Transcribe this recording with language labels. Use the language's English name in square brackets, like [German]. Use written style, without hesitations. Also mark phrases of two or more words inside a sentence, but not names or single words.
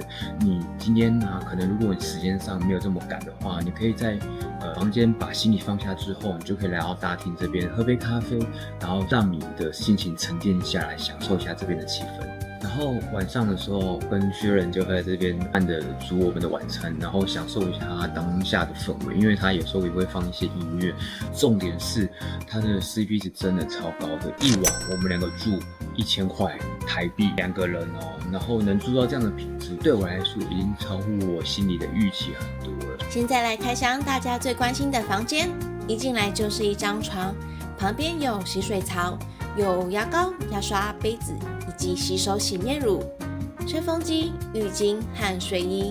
[Chinese] 你今天呢，可能如果你时間上沒有這麼趕的話，你可以在房間把行李放下之後，你就可以來到大廳這邊喝杯咖啡，然後讓你的心情沉澱下來，享受一下這邊的氣氛。然後晚上的時候，跟薛仁就會在这邊慢的煮我們的晚餐，然後享受一下它當下的氛圍，因為它有時候也會放一些音樂。重點是它的 CP 值真的超高的，一晚我們 2個住1000塊台幣2個人哦，然後能住到這樣的品質，對我來說已經超乎我心裡的預期很多了。現在來開箱大家最關心的房間，一進來就是一張床，旁邊有洗水槽，有牙膏、牙刷、杯子以及洗手洗面乳、吹風機、浴巾和睡衣。